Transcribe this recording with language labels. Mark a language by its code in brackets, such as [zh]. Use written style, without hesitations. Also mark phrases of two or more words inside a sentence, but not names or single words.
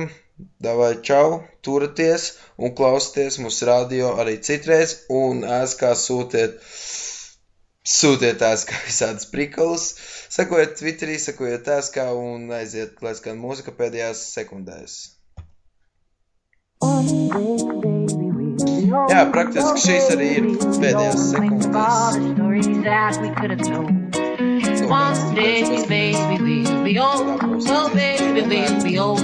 [lv] Davai, čau, turaties un klausieties mūsu radio arī citreiz, un ēskā sūtiet ēskā visādas prikolus, sekojiet Twitterī, sekojiet ēskā un aiziet, lai skan mūzika pēdējās sekundēs. Jā, praktiski šīs arī ir pēdējās sekundes. [en] One day, baby, we'll be old. Oh, baby, we'll be old.